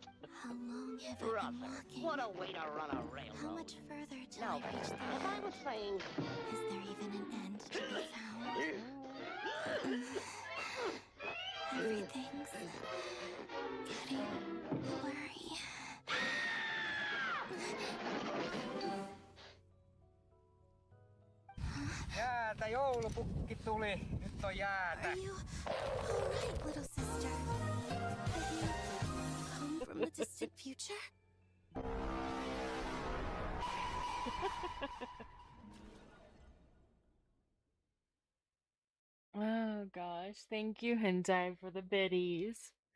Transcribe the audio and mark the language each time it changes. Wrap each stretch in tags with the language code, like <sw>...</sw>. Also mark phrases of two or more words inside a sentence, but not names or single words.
<en>How long have I Brother, been walking? what a way to run a railroad. How much further till Now, I reach the as I was saying... Is there even an end to be found? Everything's getting blurry.</en> <fi>Jäätä, joulupukki tuli. Nyt on jäätä.</fi> <en>Are you alright, little sister? Have you come from the distant future? Oh gosh, thank you, Hentai, for the biddies.</en>